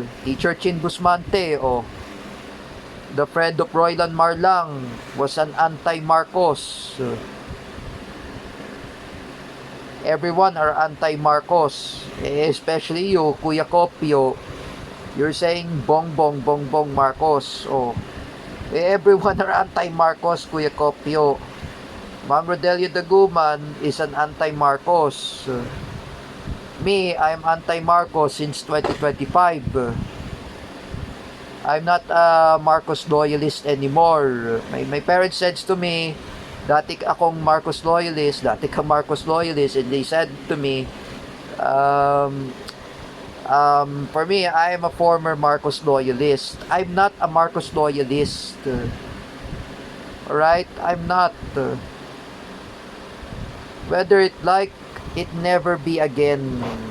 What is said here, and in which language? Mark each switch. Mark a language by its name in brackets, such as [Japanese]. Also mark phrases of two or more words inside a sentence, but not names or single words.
[English] Teacher Chin Busmante, oh, the friend of Roylan Marlang was an anti-Marcos. Everyone are anti-Marcos, especially you, Kuya Kopio. You're saying Bongbong Marcos. Oh, everyone are anti-Marcos, Kuya Kopio. Ma'am Rodelio Daguman is an anti-Marcos. Me, I'm anti-Marcos since 2025. I'm not a Marcos loyalist anymore. My parents said to me, [Filipino] dati akong Marcos loyalist, dati ka Marcos loyalist, [English] and they said to me, for me, I am a former Marcos loyalist. I'm not a Marcos loyalist. Alright? I'm not. Whether it like it never be again.